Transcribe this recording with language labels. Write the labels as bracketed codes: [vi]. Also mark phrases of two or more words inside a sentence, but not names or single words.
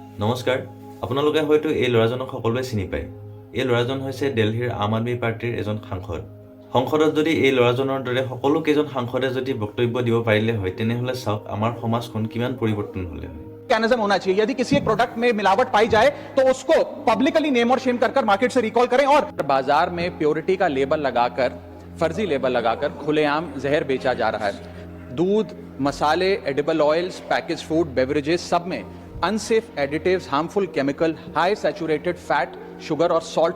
[as] নমস্কাৰ আপোনালোকে হয়তো এই ল'ৰাজনক সকলোৱে চিনি পায় এই ল'ৰাজন হৈছে দিল্লীৰ আম আদমি পাৰ্টিৰ এজন সাংসদ সংসদত যদি এই ল'ৰাজনৰ দৰে সকলো কেইজন সাংসদে যদি বক্তব্য দিব পাৰিলে হয় তেনেহলে চাওক আমাৰ সমাজখন কিমান পৰিৱৰ্তন হ'লে হয় [hi] मैकेनिज्म होना चाहिए यदि किसी एक प्रोडक्ट में मिलावट पाई जाए तो उसको [en] publicly name [hi] और शेम कर मार्केट से रिकॉल करें और बाजार में प्योरिटी का लेबल लगाकर फर्जी लेबल लगाकर खुलेआम जहर बेचा जा रहा है दूध मसाले [en] edible oils package food beverages [hi] सब में [en] unsafe additives harmful chemical high saturated fat sugar [hi] और सॉल्ट